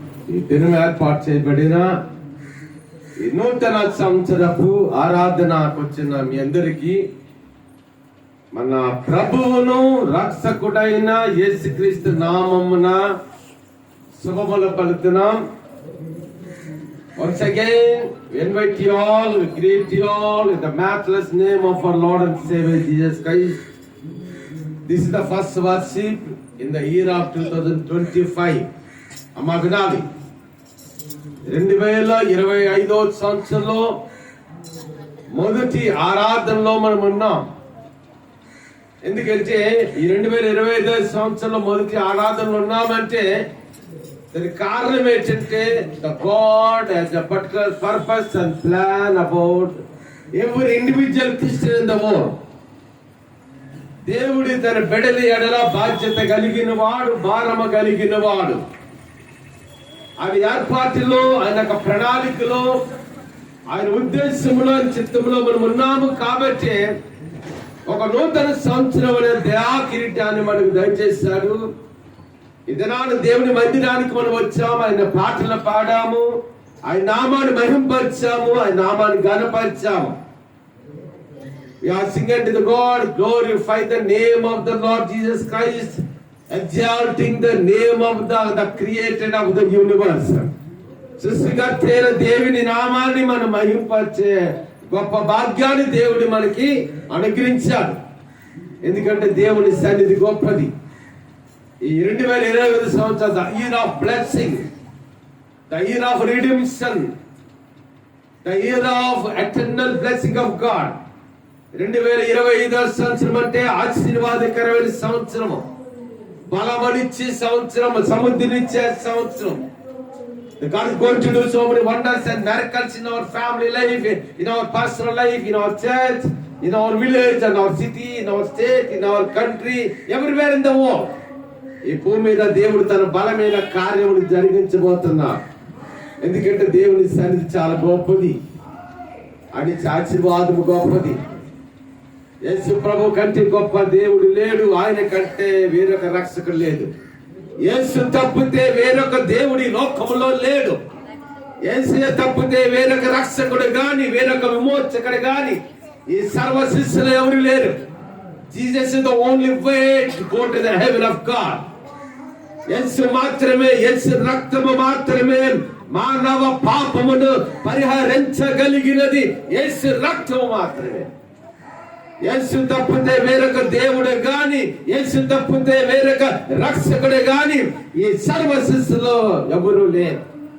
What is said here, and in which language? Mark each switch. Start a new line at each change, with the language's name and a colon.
Telugu: ఈ దినం ఏర్పాటు చేయబడిన ఈ నూతన సంవత్సరపు ఆరాధనకు వచ్చిన మీ అందరికీ మన ప్రభువును రక్షకుడైన యేసుక్రీస్తు నామమున శుభములు పలుకుతున్నాం.
English: Once again, we invite you all, we greet you all in the matchless name of our Lord and Savior Jesus Christ. This is the first worship in the year of 2025.
Telugu: అమ్మా వినాలి, 2025 సంవత్సరంలో మొదటి ఆరాధనలో మనం ఉన్నాం. ఎందుకంటే ఈ 2025 సంవత్సరంలో మొదటి ఆరాధనలో ఉన్నామంటే దానికి కారణం ఏంటంటే
English: the God has a particular purpose and plan about every individual Christian in the world.
Telugu: దేవుడి తన బిడ్డల ఎడల బాధ్యత కలిగిన వాడు, భారము కలిగిన వాడు. ఆయన ఏర్పాటులో, ఆయన యొక్క ప్రణాళికలో, ఆయన ఉద్దేశంలో, చిత్తంలో మనం ఉన్నాము. కాబట్టి ఒక నూతన సంవత్సరం అనే దయా కిరీటాన్ని మనకు దయచేశాడు. ఈ దినాన్ని దేవుని మందిరానికి మనం వచ్చాము, ఆయన పాటలు పాడాము, ఆయన నామాన్ని మహింపరిచాము, ఆయన నామాన్ని ఘనపరిచాము.
English: We are singing to the God, glorify the name of the Lord Jesus Christ, exalting the name of the creator of the universe.
Telugu: సృష్టికర్త అయిన దేవుని నామాన్ని మనం మహింపరిచే గొప్ప భాగ్యాన్ని దేవుడు మనకి అనుగ్రహించాడు. ఎందుకంటే దేవుని సన్నిధి గొప్పది. ఈ 2025 సంవత్సరం
English: the year of blessing, the year of redemption, the year of eternal blessing of God.
Telugu: 2025 సంవత్సరం అంటే ఆశీర్వాదకరమైన సంవత్సరము, బలమనిచ్చే సంవత్సరం, సమృద్ధినిచ్చే సంవత్సరం.
English: God is going to do so many wonders and miracles in our family life, in our personal life, in our church, in our village, in our city, in our state, in our country, everywhere in the world.
Telugu: ఈ భూమి మీద దేవుడు తన బలమైన కార్యములు జరిగించబోతున్నాడు. ఎందుకంటే దేవుని సన్నిధి చాలా గొప్పది, అని ఆశీర్వాదము గొప్పది. యేసు ప్రభు కంటే గొప్ప దేవుడు లేడు, ఆయన కంటే వేరొక రక్షకుడు లేదు. యేసు తప్పితే వేరొక దేవుడి లోకములో లేడు. యేసు తప్పితే వేరొక రక్షకుడు గాని, వేరొక విమోచకుడు గాని ఈ సర్వ సృష్టిలో ఎవరు లేరు.
English: Jesus is the only way to go to the heaven of God.
Telugu: యేసు మాత్రమే, యేసు రక్తము మాత్రమే మానవ పాపమును పరిహరించగలిగినది. యేసు రక్తము మాత్రమే. యేసు తప్పితే వేరొక దేవుడు గాని, యేసు తప్పితే వేరొక రక్షకుడు గాని ఈ సర్వ సృష్టిలో ఎవరు లేరు.